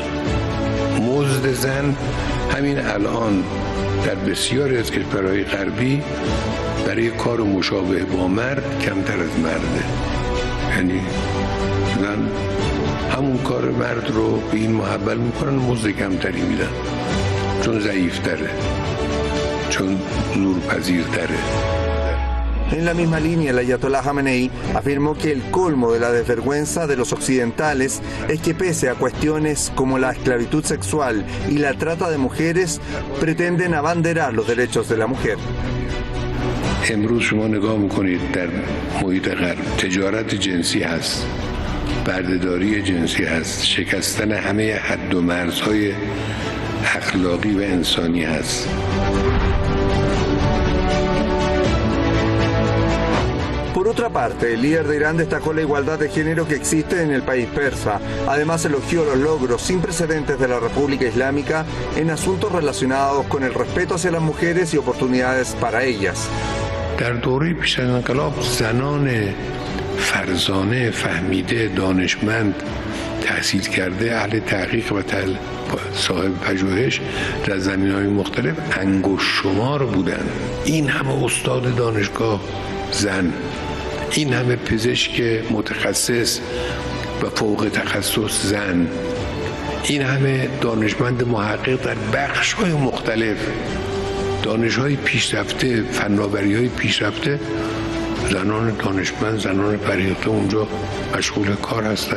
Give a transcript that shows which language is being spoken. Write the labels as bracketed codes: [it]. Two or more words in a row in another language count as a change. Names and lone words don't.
[fa] مزد زن همین الان در بسیاری از کشورهای غربی برای کار مشابه با مرد کمتر از مرده. یعنی زن همون کار مرد رو به این محول میکنن، مزد کمتری میدن، چون ضعیفتره، چون زورپذیرتره. [es] En la misma línea, el ayatolá Khamenei afirmó que el colmo de la desvergüenza de los occidentales es que, pese a cuestiones como la esclavitud sexual y la trata de mujeres, pretenden abanderar los derechos de la mujer. [fa] امروز شما نگاه میکنید در محیط غرب تجارت جنسی هست، بردهداری جنسی هست، شکستن همه حد و مرزهای اخلاقی و انسانی هست. [es] Por otra parte, el líder de Irán destacó la igualdad de género que existe en el país persa. Además, elogió los logros sin precedentes de la República Islámica en asuntos relacionados con el respeto hacia las mujeres y oportunidades para ellas. [fa] در دوره پیش از انقلاب زنان فرزانه، فهمیده، دانشمند، تحصیل کرده، اهل تحقیق و صاحب پژوهش در زمینه‌های مختلف انگشت شمار بودند. این همه استاد دانشگاه زن، این همه پزشک متخصص و فوق تخصص زن، این همه دانشمند محقق در بخش‌های مختلف، دانش‌های پیشرفته، فناوری‌های پیشرفته، زنان دانشمند، زنان فرهیخته اونجا مشغول کار هستند.